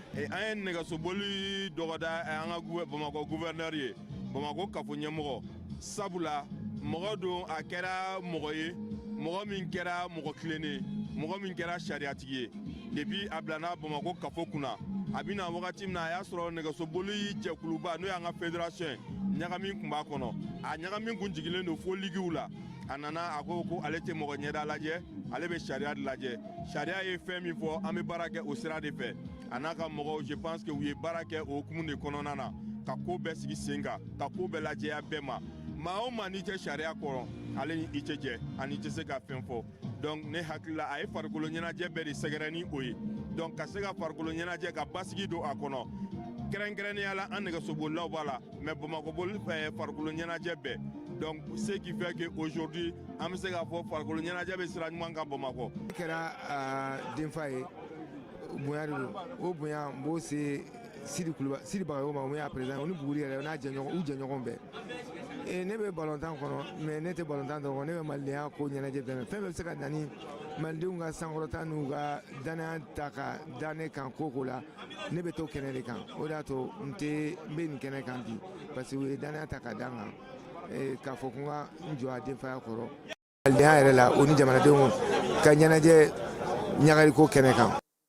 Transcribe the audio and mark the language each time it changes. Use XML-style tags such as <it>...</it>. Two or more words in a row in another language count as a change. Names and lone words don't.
<bm>an ye nɛgɛsoboli dɔgɔda an ka Bamakɔ gouverneur ye Bamakɔ kafo ɲɛmɔgɔ sabula mɔgɔ don a kɛra mɔgɔ ye mɔgɔ min kɛra mɔgɔ tilennen mɔgɔ min kɛra sariyatigi ye depuis a bilana Bamakɔ kafo kunna a bɛna wagati min na a y'a sɔrɔ nɛgɛsoboli jɛkuluba n'o y'an ka fédération ɲagami tun b'a kɔnɔ a ɲagami kun jigilen don fo ligiw la a nana a ko ale tɛ mɔgɔ ɲɛda lajɛ ale bɛ sariya de lajɛ sariya ye fɛn min fɔ an bɛ baara kɛ o sira de fɛ a n'a ka mɔgɔw</bm> <fr>je pense que</fr> <bm>u ye baara kɛ o hukumu de kɔnɔna na ka ko bɛɛ sigi sen kan ka ko bɛɛ lajɛya bɛɛ ma maa o maa n'i tɛ sariya kɔrɔ ale ni i tɛ jɛ ani i tɛ se ka fɛn fɔ donc ne hakili la a ye farikolo ɲɛnajɛ bɛɛ de sɛgɛrɛ ni o ye donc ka se ka farikolo ɲɛnajɛ ka basigi don a kɔnɔ kɛrɛnkɛrɛnnenya la an nɛgɛsobolilaw b'a la mais bamakɔboli farikolo ɲɛnajɛ bɛɛ</bm> <fr>donc ce qui fait que aujourd'hui</fr> <bm>an bɛ se k'a fɔ farikolo ɲɛnajɛ bɛ sira ɲuman kan bamakɔ. kɛra denfa ye bonya de don o bonya n b'o se Sidi Bagayogo ma o min y'a président o ni Buguri yɛrɛ u jɛɲɔgɔn bɛɛ ne bɛ balontan kɔnɔ mais ne tɛ balontan dɔrɔn ne bɛ malidenya ko ɲɛnajɛ bɛɛ fɛn bɛɛ bɛ se ka na ni malidenw ka sankɔrɔta n'u ka danaya ta ka da ne kan ko la ne bɛ to kɛnɛ de kan o de y'a to n bɛ nin kɛnɛ kan bi parce que u ye danaya ta ka da n kan k'a fɔ ko n ka n jɔ a denfaya kɔrɔ malidenya yɛrɛ la o ni jamanadenw ka ɲɛnajɛ ɲagari ko kɛnɛ kan.</bm>